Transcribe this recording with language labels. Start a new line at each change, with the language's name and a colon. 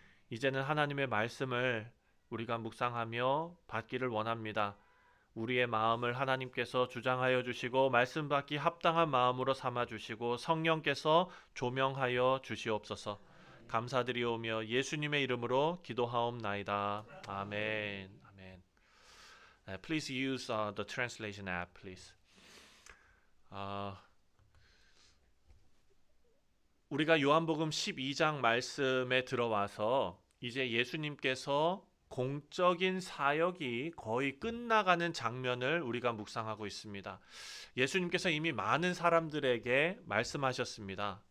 Korean: 이제는 하나님의 말씀을 우리가 묵상하며 받기를 원합니다. 우리의 마음을 하나님께서 주장하여 주시고 말씀 받기 합당한 마음으로 삼아 주시고 성령께서 조명하여 주시옵소서. 감사드리오며 예수님의 이름으로 기도하옵나이다. 아멘. 아멘.
English: Please use the translation app, please.
Korean: 우리가 요한복음 12장 말씀에 들어와서 이제 예수님께서 공적인 사역이 거의 끝나가는 장면을 우리가 묵상하고 있습니다. 예수님께서 이미 많은 사람들에게 말씀하셨습니다.